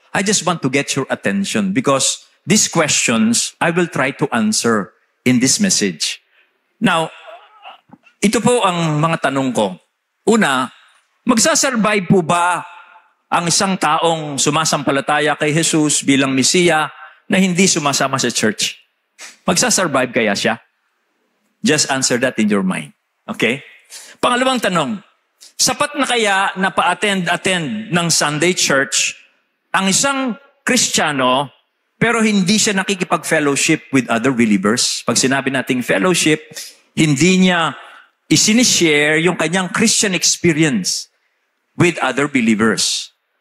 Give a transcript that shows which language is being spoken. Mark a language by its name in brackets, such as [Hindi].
[English] I just want to get your attention because these questions I will try to answer in this message. [Filipino] Now, ito po ang mga tanong ko. Una, magsasurvive po ba ang isang taong sumasampalataya kay Jesus bilang Mesiya na hindi sumasama sa church? Magsasurvive kaya siya? [English] Just answer that in your mind. [Filipino] Okay? Pangalawang tanong, sapat na kaya na pa-attend ng Sunday church ang isang Kristiyano pero hindi siya nakikipag-fellowship [English] with other believers? [Filipino] Pag sinabi nating fellowship, hindi niya isinishare yung kanyang [English] Christian experience with other believers.